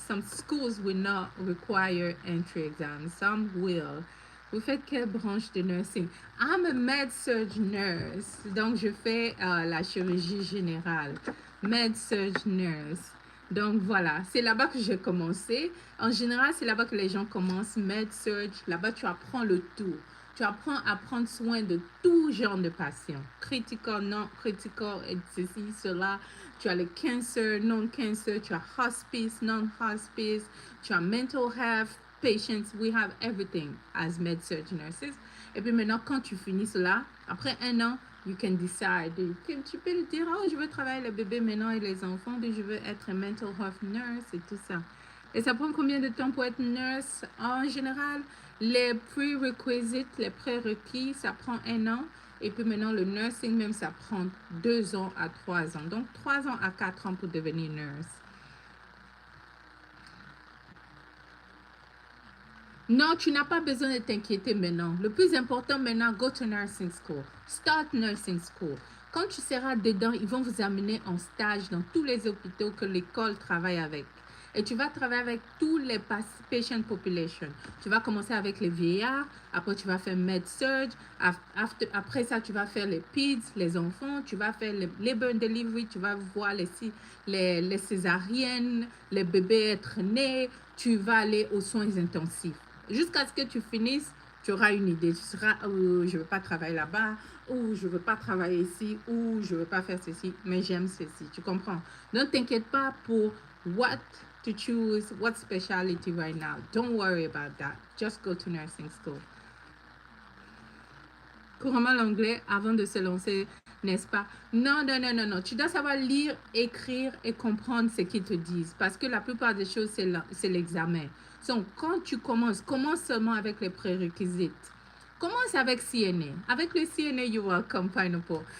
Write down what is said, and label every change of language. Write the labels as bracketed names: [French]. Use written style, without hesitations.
[English] Some schools will not require entry exams. Some will. [French] Vous faites quelle branche de nursing? [English] I'm a med-surg nurse. [French] Donc, je fais la chirurgie générale. Med-surg nurse. Donc, voilà. C'est là-bas que j'ai commencé. En général, c'est là-bas que les gens commencent. Med-surg. Là-bas, tu apprends le tout. Tu apprends à prendre soin de tout genre de patients. Critical, non critical, et ceci, cela. Tu as le cancer, non-cancer. Tu as hospice, non-hospice. Tu as [English] mental health patients. We have everything as med-surg nurses. [French] Et puis maintenant, quand tu finis cela, après un an, [English] you can decide. [French] Tu peux dire, oh, je veux travailler les bébés maintenant et les enfants, puis je veux être mental health nurse et tout ça. Et ça prend combien de temps pour être nurse? En général, les prerequisites, les prérequis, ça prend un an. Et puis maintenant, le nursing même, ça prend 2 ans à 3 ans. Donc, 3 ans à 4 ans pour devenir nurse. Non, tu n'as pas besoin de t'inquiéter maintenant. Le plus important maintenant, [English] go to nursing school. Start nursing school. [French] Quand tu seras dedans, ils vont vous amener en stage dans tous les hôpitaux que l'école travaille avec. Et tu vas travailler avec tous les patient population. Tu vas commencer avec les vieillards, après tu vas faire med-surg, après ça tu vas faire les peds, les enfants, tu vas faire les labor and delivery, tu vas voir les césariennes, les bébés être nés, tu vas aller aux soins intensifs. Jusqu'à ce que tu finisses, tu auras une idée. Tu seras, oh, je ne veux pas travailler là-bas, ou je ne veux pas travailler ici, ou je ne veux pas faire ceci, mais j'aime ceci. Tu comprends? Ne t'inquiète pas pour [English] what to choose, what specialty right now. Don't worry about that. Just go to nursing school. [French] couramment l'anglais avant de se lancer, n'est-ce pas? Non, non, non, non, non. Tu dois savoir lire, écrire et comprendre ce qu'ils te disent. Parce que la plupart des choses, c'est l'examen. Donc, quand tu commences, commence seulement avec les prérequisites. Commence avec CNA. Avec le CNA, [English] you will come pineapple.